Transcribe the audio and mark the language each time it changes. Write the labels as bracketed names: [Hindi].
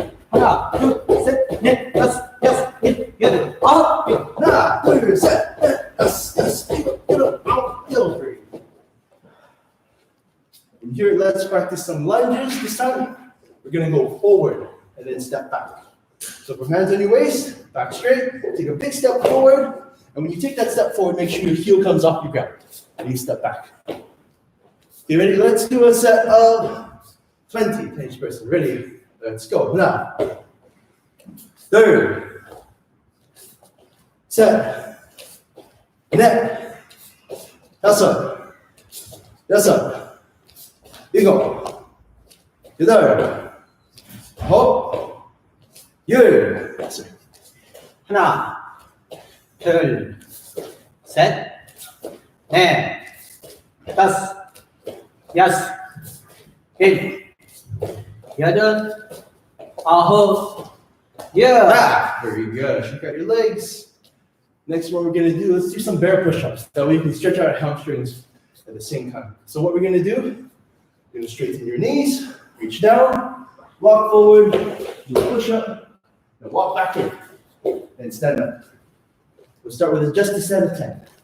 [Korean] 하나, 둘, 셋, 넷, 다섯, 여섯, 일곱, 여덟, 아홉, 열. 하나, 둘, 셋, 넷, 다섯, 여섯, 일곱, 여덟, 아홉, 열. [English] And here, let's practice some lunges this time. We're going to go forward and then step back. So from hands on your waist, back straight, take a big step forward. And when you take that step forward, make sure your heel comes off your ground. And you step back. Okay, ready? Let's do a set of 20 each person. Ready? Let's go. Now. [Korean] 둘, 셋, 넷, 다섯, 여섯, 일곱, 여덟, 아홉, 열. 하나, 둘, 셋, 넷, 다섯, 여섯, 일곱, 여덟, 아홉, 열. [English] Very good. Shake out your legs. Next one we're going to do, let's do some bear push-ups. That way you can stretch out our hamstrings at the same time. So what we're going to do, you're going to straighten your knees, reach down, walk forward, do a push-up, and walk back in, and stand up. We'll start with just a set of 10.